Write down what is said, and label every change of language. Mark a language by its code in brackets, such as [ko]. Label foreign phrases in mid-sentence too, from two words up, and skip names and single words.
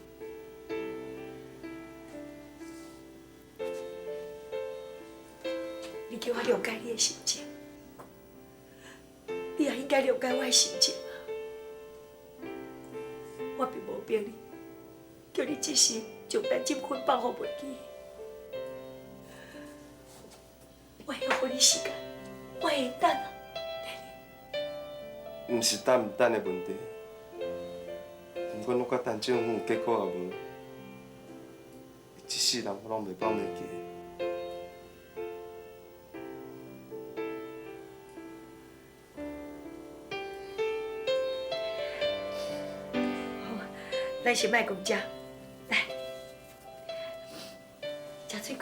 [nan] 你叫我谅解你的心情，你也应该谅解我的心情啊！我并无逼你，叫你即时将单进婚放互袂记。我会给你时间，我会等啊。毋是等毋等的问题，不管我甲陈政府有结果也无，一世人我拢袂放袂记。咱先莫讲遮，来，食水果。